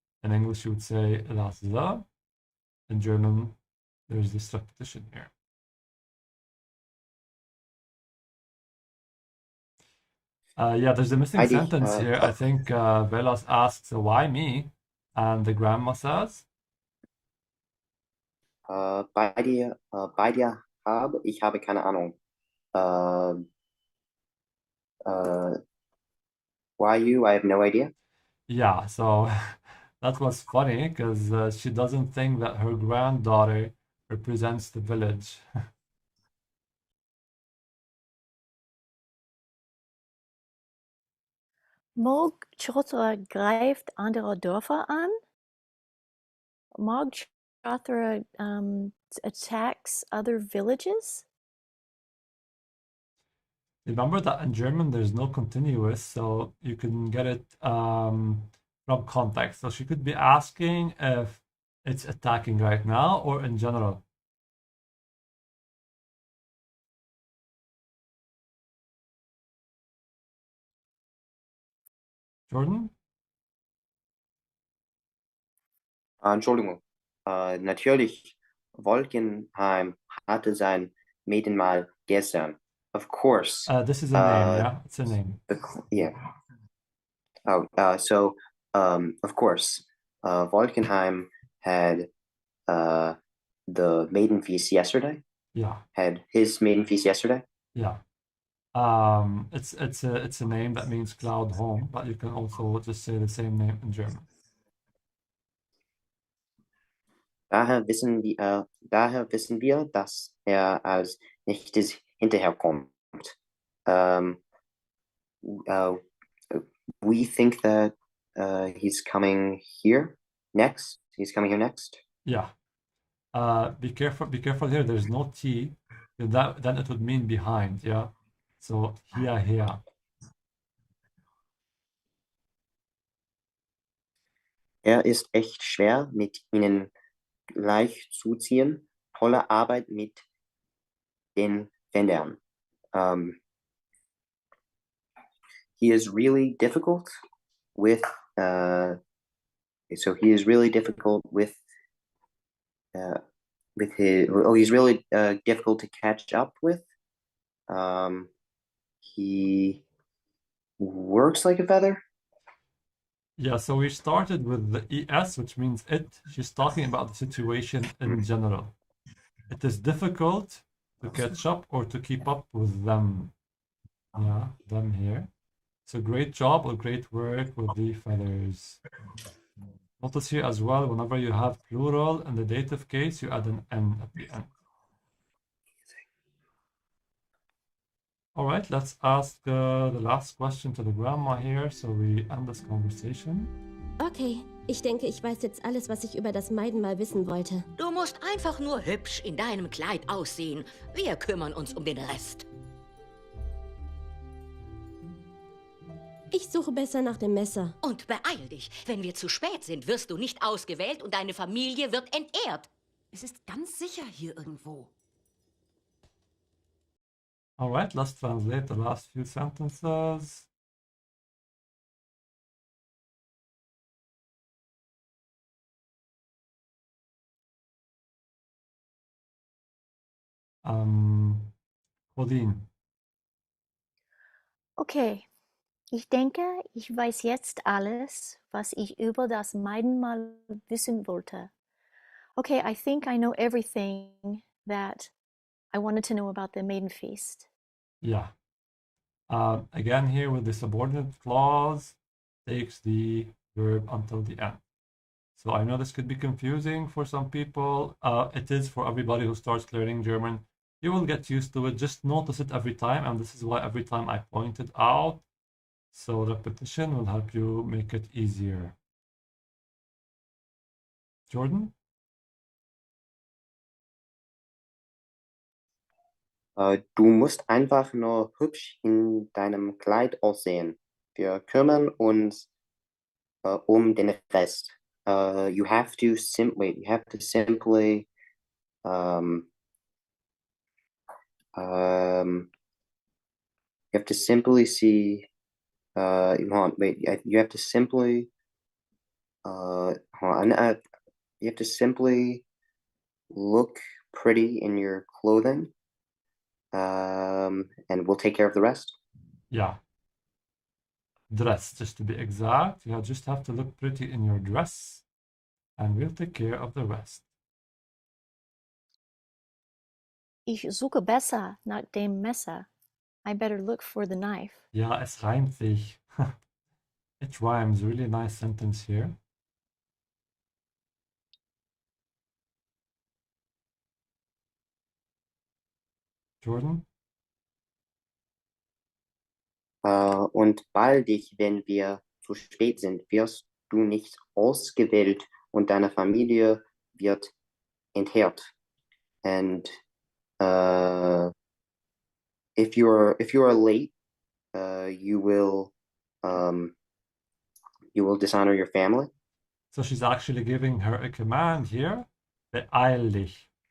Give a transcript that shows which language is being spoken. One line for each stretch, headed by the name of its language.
English: In English, you would say that's the. In German, there's this repetition here. Yeah, there's a missing sentence here. I think Velas asks, why me? And the grandma says?
German: Bei dir ich habe keine Ahnung.
English: Why you? I have no idea. Yeah, so that was funny because she doesn't think that her granddaughter represents the village.
German: Mog Chothra greift andere Dörfer an.
English: Mog Chothra attacks other villages. Remember that in German there's no continuous, so you can get it from context. So she could be asking if It's attacking right now or in general? Jordan?
German: Entschuldigung. Natürlich, Wolkenheim hatte sein Maidenmahl gestern.
English: Of course. This is a name, yeah? It's a name. Yeah. Oh, of course, Wolkenheim had the maiden feast yesterday. Yeah. Had his maiden feast yesterday. Yeah. It's a name that means cloud home, but you can also just say the same name in German.
German: Daher wissen wir, dass als nächstes hinterherkommt.
English: We think that he's coming here next. He's coming here next. Yeah. Be careful here. There's no T. Then it would mean behind, yeah? So here.
German: Ist echt schwer, mit ihnen gleich zu ziehen. Tolle Arbeit mit den Fendern.
English: He is really difficult with he's really difficult to catch up with. He works like a feather. Yeah, so we started with the ES, which means it. She's talking about the situation in general. It is difficult to catch up or to keep up with them. Yeah, them here. So great job or great work with the feathers. Notice here as well, whenever you have plural in the dative case, you add an N at the end. All right, let's ask the last question to the grandma here, so we end this conversation.
German: Okay, ich denke, ich weiß jetzt alles, was ich über das Maidenmal wissen wollte. Du musst einfach nur hübsch in deinem Kleid aussehen. Wir kümmern uns um den Rest. Ich suche besser nach dem Messer. Und beeil dich. Wenn wir zu spät sind, wirst du nicht ausgewählt und deine Familie wird entehrt. Es ist ganz sicher hier irgendwo.
English: All right, let's translate the last few sentences. Claudine.
German: Okay, ich denke, ich weiß jetzt alles, was ich über das Maidenmal wissen wollte.
English: Okay, I think I know everything that I wanted to know about the maiden feast. Yeah. Again, here with the subordinate clause, takes the verb until the end. So I know this could be confusing for some people. It is for everybody who starts learning German. You will get used to it. Just notice it every time, and this is why every time I point it out. So repetition will help you make it easier. Jordan?
German: Du musst einfach nur hübsch in deinem Kleid aussehen. Wir kümmern uns um den Rest.
English: You have to simply see you have to simply look pretty in your clothing, and we'll take care of the rest. Yeah. Dress, just to be exact. You just have to look pretty in your dress, and we'll take care of the rest.
German: Ich suche besser nach dem Messer.
English: I better look for the knife.
German: Ja, es reimt sich.
English: It rhymes. Really nice sentence here. Jordan?
German: Und baldig, wenn wir zu spät sind, wirst du nicht ausgewählt und deine Familie wird entehrt.
English: And if you are late, you will dishonor your family. So she's actually giving her a command here,
German: beeil dich.